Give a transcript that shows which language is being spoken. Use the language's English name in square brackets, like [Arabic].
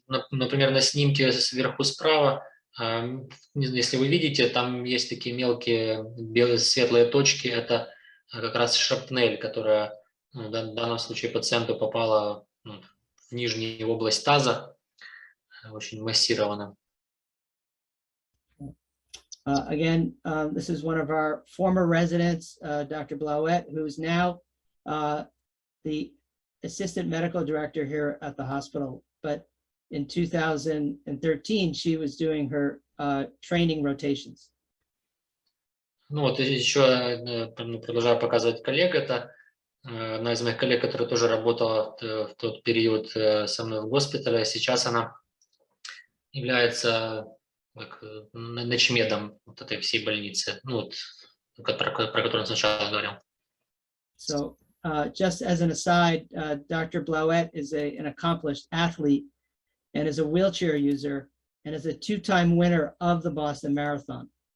[Russian] Например, на снимке сверху справа, если вы видите, там есть такие мелкие белые светлые точки, это как раз шрапнель, которая, ну, в данном случае пациенту попала, ну, в нижнюю область таза, очень массированно. [English] Again, this is one of our former residents, Dr. Blauet, who is now the assistant medical director here at the hospital. But in 2013, she was doing her training rotations. [Russian] Ну вот еще продолжаю показывать коллег. Это одна из моих коллег, которая тоже работала в тот период со мной в госпитале. Сейчас она является начмедом вот этой всей больницы, ну вот, про которую я сначала говорил. [English] So just as an aside, Dr. Blauet is an accomplished athlete and is a wheelchair user and is a two-time winner of the Boston Marathon.